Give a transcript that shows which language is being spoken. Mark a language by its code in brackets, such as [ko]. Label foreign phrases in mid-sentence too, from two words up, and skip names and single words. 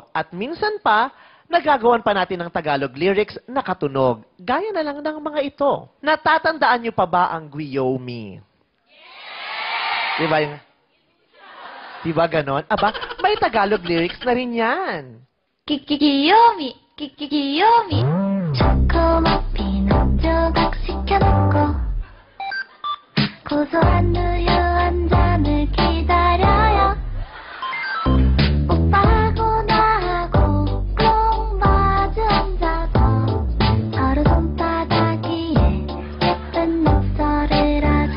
[tl] At minsan pa, nagagawan pa natin ng Tagalog lyrics na katunog. Gaya na lang ng mga ito. Natatandaan niyo pa ba ang Guyomi? Diba yung... Diba ganon? Aba, may Tagalog lyrics na rin yan. Kiyomi, Kiyomi. [ko] 초코머피 난 조각시켜놓고 고소한 우유 한 잔을 기다려요. 오빠하고 나하고 꼭 마주 앉아서 서로 손바닥 위에 예쁜 낙서를 하죠.